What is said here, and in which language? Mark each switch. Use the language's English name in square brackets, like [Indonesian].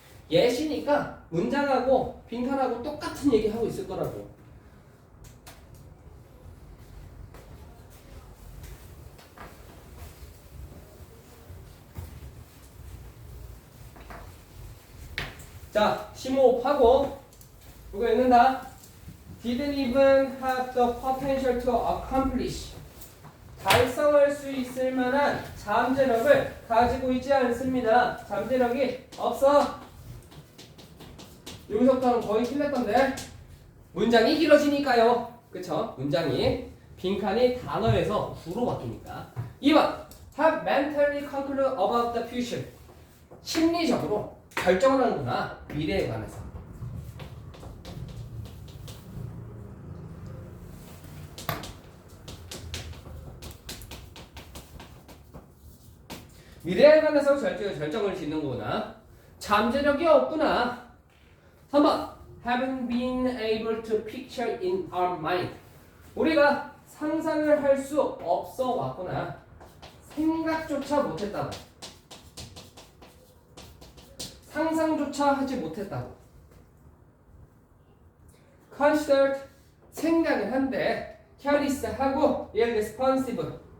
[Korean] 예시니까 문장하고 빈칸하고 똑같은 얘기 하고 있을 거라고. 자, 심호흡하고 이거 읽는다. [English] Didn't even have the potential to accomplish. [Korean] 달성할 수 있을 만한 잠재력을 가지고 있지 않습니다. 잠재력이 없어. 여기서부터는 거의 틀렸던데. 문장이 길어지니까요. 그쵸? 문장이 빈칸이 단어에서 구로 바뀌니까. [English] 2번 have mentally conclude about the future. 심리적으로 [Korean] 결정을 하는구나. 미래에 관해서. 미래에 관해서 결정을 짓는 거구나. 잠재력이 없구나. 3번. [English] Haven't been able to picture in our mind. [Korean] 우리가 상상을 할 수 없어 왔구나. 생각조차 못했다고. 상상조차 하지 못했다고. [English] Considered. [Korean] 생각을 한데 [English] careless하고 irresponsible.